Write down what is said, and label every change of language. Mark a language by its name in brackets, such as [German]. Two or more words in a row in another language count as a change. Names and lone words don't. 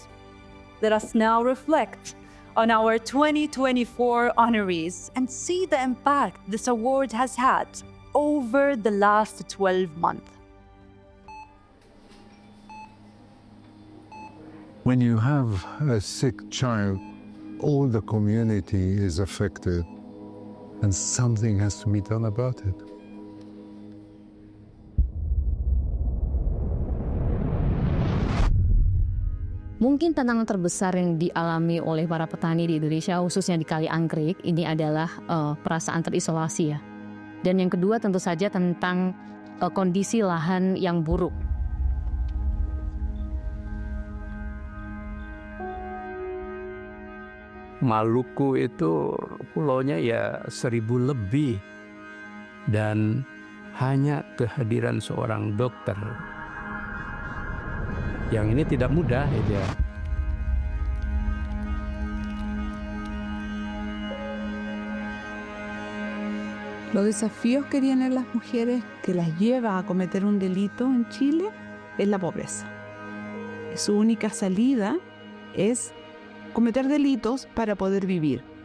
[English] Let us now reflect on our 2024 honorees and see the impact this award has had over the last 12 months. When you have a sick child, all the community is affected, and something has to be done about it. [Indonesian] Mungkin tantangan terbesar yang dialami oleh para petani di Indonesia, khususnya di Kali Anggrek, ini adalah perasaan terisolasi ya. Dan yang kedua tentu saja tentang kondisi lahan yang buruk. Maluku itu pulaunya ya 1.000 lebih dan hanya kehadiran seorang dokter. Yang ini tidak mudah ya. [Spanish] Los desafíos que tienen las mujeres que las lleva a cometer un delito en Chile es la pobreza. Su única salida es cometer delitos para poder vivir.